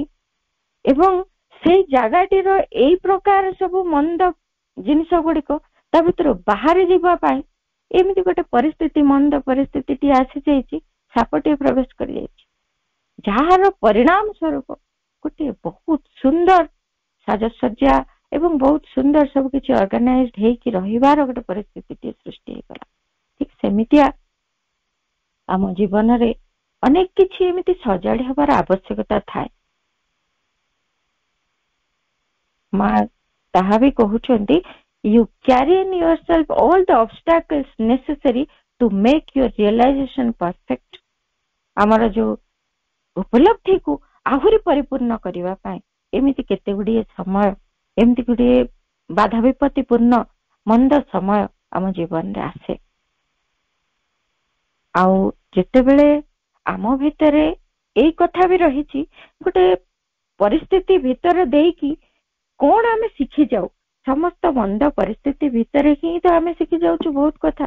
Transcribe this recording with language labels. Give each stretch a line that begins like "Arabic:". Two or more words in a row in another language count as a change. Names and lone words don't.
Odia: ଏବଂ ସେଇ ଜାଗାଟିର ଏଇ ପ୍ରକାର ସବୁ ମନ୍ଦ ଜିନିଷ ଗୁଡିକ ତା ଭିତରୁ ବାହାରି ଯିବା ପାଇଁ ଏମିତି ଗୋଟେ ପରିସ୍ଥିତି, ମନ୍ଦ ପରିସ୍ଥିତିଟି ଆସିଯାଇଛି, ସାପଟିଏ ପ୍ରବେଶ କରିଯାଇଛି, ଯାହାର ପରିଣାମ ସ୍ୱରୂପ ଗୋଟିଏ ବହୁତ ସୁନ୍ଦର ସାଜସଜ୍ଜା ଏବଂ ବହୁତ ସୁନ୍ଦର ସବୁ କିଛି ଅର୍ଗାନାଇଜଡ ହେଇକି ରହିବାର ଗୋଟେ ପରିସ୍ଥିତିଟିଏ ସୃଷ୍ଟି ହେଇଗଲା। ଠିକ ସେମିତିଆ ଆମ ଜୀବନରେ ଅନେକ କିଛି ଏମିତି ସଜାଡି ହବାର ଆବଶ୍ୟକତା ଥାଏ। ମା ତାହା ବି କହୁଛନ୍ତି,
English: you carry in yourself all the obstacles necessary to make your realization perfect।
Odia: ଆମର ଯୋଉ ଉପଲବ୍ଧିକୁ ଆହୁରି ପରିପୂର୍ଣ୍ଣ କରିବା ପାଇଁ ଏମିତି କେତେ ଗୁଡିଏ ସମୟ, ଏମିତି ଗୁଡିଏ ବାଧା ବିପତ୍ତିପୂର୍ଣ୍ଣ ମନ୍ଦ ସମୟ ଆମ ଜୀବନରେ ଆସେ। ଆଉ ଯେତେବେଳେ ଆମ ଭିତରେ ଏଇ କଥା ବି ରହିଛି, ଗୋଟେ ପରିସ୍ଥିତି ଭିତରେ ଦେଇକି କଣ ଆମେ ଶିଖି ଯାଉ, ସମସ୍ତ ମନ୍ଦ ପରିସ୍ଥିତି ଭିତରେ ହିଁ ତ ଆମେ ଶିଖି ଯାଉଛୁ ବହୁତ କଥା।